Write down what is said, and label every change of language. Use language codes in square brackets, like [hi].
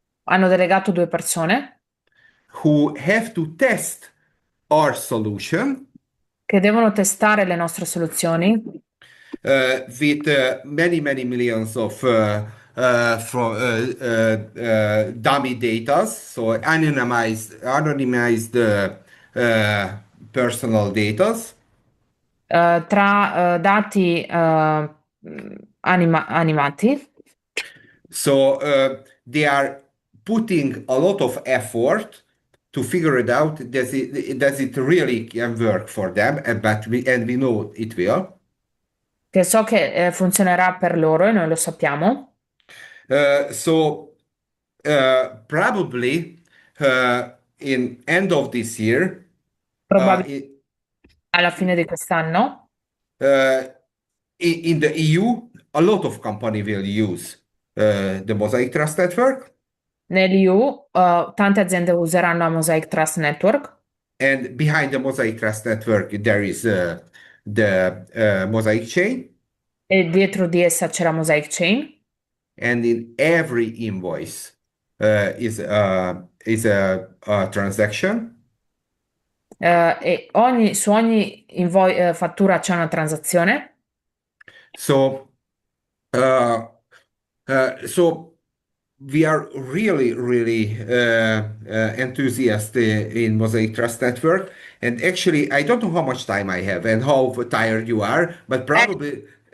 [it] Hanno delegato 2 persone [en] who have to test our solution [it] che devono testare le nostre soluzioni [en] with many, many millions of dummy data, so anonymized personal data. [it] tra dati animati. [en] So they are putting a lot of effort to figure it out. Does it really can work for them? And we know it will. [it] Che so che funzionerà per loro e noi lo sappiamo. [en] So probably in end of this year, [it] Probabilmente i- alla fine di quest'anno. [en] uh, in the EU, a lot of company will use the Mosaic Trust Network, [it] Nell'EU, tante aziende useranno la Mosaic Trust Network [en] and behind the Mosaic Trust Network there is the Mosaic chain, [it] e dietro di essa c'è la Mosaic Chain [en] and in every invoice is a transaction. [it] e su ogni fattura c'è una transazione. [en] So so we are really, really enthusiastic in Mosaic Trust Network. And actually, I don't know how much time I have and how tired you are, but probably,